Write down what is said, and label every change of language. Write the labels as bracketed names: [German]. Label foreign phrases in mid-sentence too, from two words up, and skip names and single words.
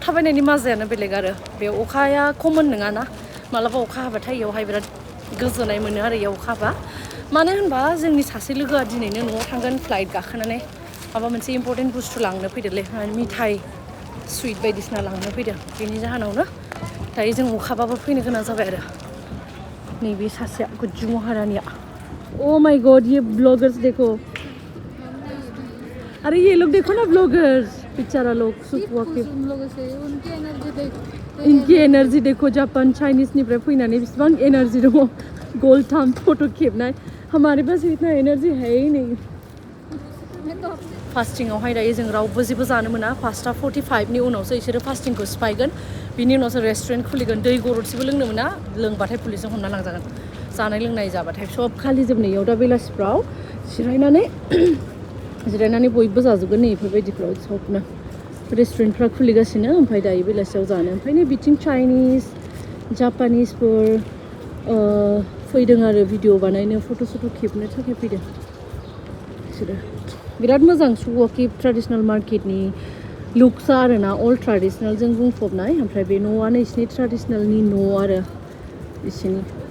[Bodo] थाबायनायनि मजायानो बेलेग आरो बे अखाया कमन नङाना मालाबा अखा हाबाथाय इयावहाय बिराद गोजोननाय मोनो आरो इयाव अखा हाबा मानो होनबा जोंनि सासे लोगोआ दिनैनो न'आव थांगोन फ्लाइट गाखोनानै माबा मोनसे इम्पर्टेन्ट बुस्थु लांनो फैदोंलै मिथाइ सुइट बायदिसिना लांनो फैदों बेनि जाहोनावनो दायो जों अखाबाबो फैनो गोनां जाबाय आरो नैबे सासेया गुज्जु महारानिया [English] oh my god [Hindi] ये ब्लॉगर्स देखो अरे ये लोग देखो ना ब्लॉगर्स बेचारा लोग सुकवाकी इनकी एनर्जी देखो [Bodo] जापान चाइनीज निफ्राय फैनानै बिसिबां एनर्जी दङ [English] whole time photo [Bodo] खेबनाय [Hindi] हमारे पास इतना एनर्जी है ही नहीं [Bodo] फास्टिंगावहाय दायो जों रावबो जेबो जानो मोना 5:45 नि उनावसो इसोरो फास्टिंखौ सिफायगोन बिनि उनावसो रेस्टुरेन्ट खुलिगोन दै गरदसेबो लोंनो मोना लोंबाथाय पुलिसजों हमना लांजागोन जानाय लोंनाय जाबाथाय सब खालि जोबनायाव दा बेलासिफ्राव जिरायनानै बयबो जाजोबगोन नै बेफोरबायदिफ्राव सबनो रेस्टुरेन्टफ्रा खुलिगासिनो ओमफ्राय दायो बेलासियाव जानो ओमफ्राय नै बिथिं चाइनिस जापानिसफोर फैदों आरो भिडिअ बानायनो फट' खेबनो थाखाय फैदों बिसोरो बिराद मोजां सुवाकि ट्रेडिसनेल मार्केटनि लुक्सा आरोना अल ट्रेडिसनेलजों बुंफबनाय ओमफ्राय बे न'आनो बिसिनि ट्रेडिसनेलनि न' आरो बिसिनि